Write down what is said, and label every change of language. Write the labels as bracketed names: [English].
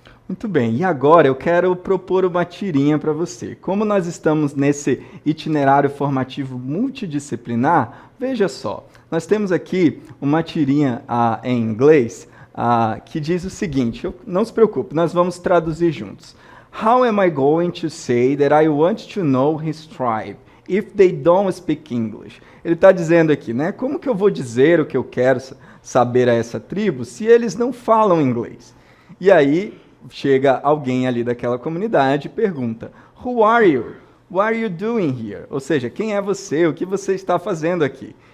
[Portuguese] Muito bem, e agora eu quero propor uma tirinha para você. Como nós estamos nesse itinerário formativo multidisciplinar, veja só, nós temos aqui uma tirinha em inglês que diz o seguinte, não se preocupe, nós vamos traduzir juntos. [English] How am I going to say that I want to know his tribe if they don't speak English? [Portuguese] Ele está dizendo aqui, né? Como que eu vou dizer o que eu quero saber a essa tribo se eles não falam inglês? E aí chega alguém ali daquela comunidade e pergunta, [English] Who are you? What are you doing here? [Portuguese] Ou seja, quem é você? O que você está fazendo aqui?